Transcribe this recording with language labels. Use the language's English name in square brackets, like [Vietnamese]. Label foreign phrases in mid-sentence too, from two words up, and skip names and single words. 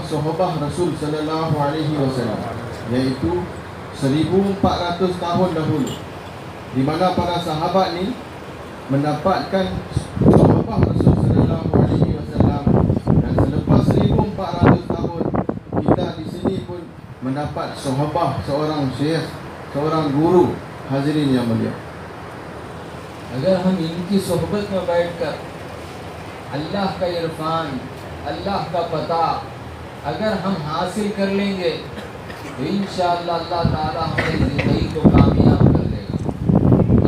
[Malay] sahabat Rasul [Arabic] صلى الله عليه وسلم, [Malay] yaitu 1400 tahun dahulu, di mana para sahabat ni mendapatkan sahabat Rasul [Arabic] صلى الله عليه وسلم, [Malay] dan selepas 1400 tahun kita di sini pun mendapat sahabat seorang syekh, seorang guru. Hadirin yang mulia, [Hindi] अगर हम इनकी सोहबत में बैठकर अल्लाह का इरफान, अल्लाह का पता अगर हम हासिल कर लेंगे तो इंशाअल्लाह अल्लाह ताला हमारी ज़िंदगी को कामयाब कर देगा।